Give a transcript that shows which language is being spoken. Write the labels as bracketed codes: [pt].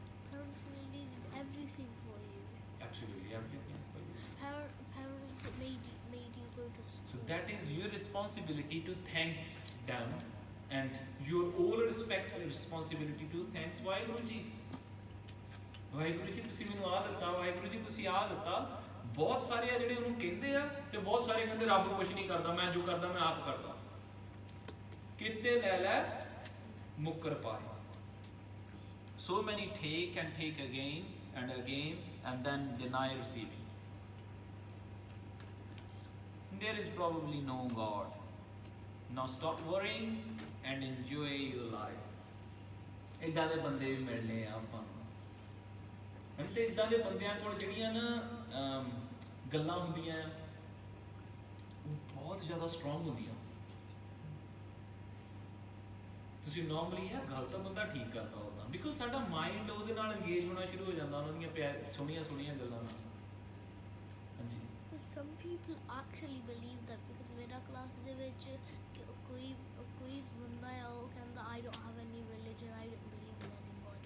[en] Parents really did everything for you. Absolutely everything for you. Parents that made you go to school. So that is your responsibility to thank them, and your all respect and responsibility to thanks Waheguru ji. [pa] Waheguru ji ਤੁਸੀਂ ਮੈਨੂੰ ਆ ਦਿੱਤਾ, ਵਾਹਿਗੁਰੂ ਜੀ ਤੁਸੀਂ ਆ ਦਿੱਤਾ। ਬਹੁਤ ਸਾਰੇ ਆ ਜਿਹੜੇ ਉਹਨੂੰ ਕਹਿੰਦੇ ਆ, ਤੇ ਬਹੁਤ ਸਾਰੇ ਕਹਿੰਦੇ ਰੱਬ ਕੁਝ ਨਹੀਂ ਕਰਦਾ, ਮੈਂ ਜੋ ਕਰਦਾ ਮੈਂ ਆਪ ਕਰਦਾ। ਕਿਤੇ ਲੈ ਲੈ ਮੁੱਕਰ ਪਾਏ। [en] So many take and take again and again and then deny receiving. There is probably no God. Now stop worrying and enjoy your life. [pa] ਇਦਾਂ ਦੇ ਬੰਦੇ ਵੀ ਮਿਲਨੇ ਆ ਆਪਾਂ ਨੂੰ। ਤੇ ਇਦਾਂ ਦੇ ਬੰਦਿਆਂ ਕੋਲ ਜਿਹੜੀਆਂ ਨਾ ਗੱਲਾਂ ਹੁੰਦੀਆਂ ਉਹ ਬਹੁਤ ਜ਼ਿਆਦਾ ਸਟਰੋਂਗ ਹੁੰਦੀਆਂ। ਤੁਸੀਂ ਨਾਰਮਲੀ ਇਹ ਗੱਲ ਤਾਂ ਬੰਦਾ ਠੀਕ ਕਰਦਾ ਹੁੰਦਾ, ਬਿਕੋਜ਼ ਸਾਡਾ ਮਾਈਂਡ ਉਹਦੇ ਨਾਲ ਇੰਗੇਜ ਹੋਣਾ ਸ਼ੁਰੂ ਹੋ ਜਾਂਦਾ, ਉਹਨਾਂ ਦੀਆਂ ਸੋਹਣੀਆਂ ਸੋਹਣੀਆਂ ਗੱਲਾਂ ਨਾਲ। ਹਾਂਜੀ। [en] But some people actually believe that, because [pa] ਮੇਰਾ ਕਲਾਸ ਦੇ ਵਿੱਚ ਕੋਈ ਬੰਦਾ ਆ ਉਹ ਕਹਿੰਦਾ [en] I don't have any religion, I don't believe in any God.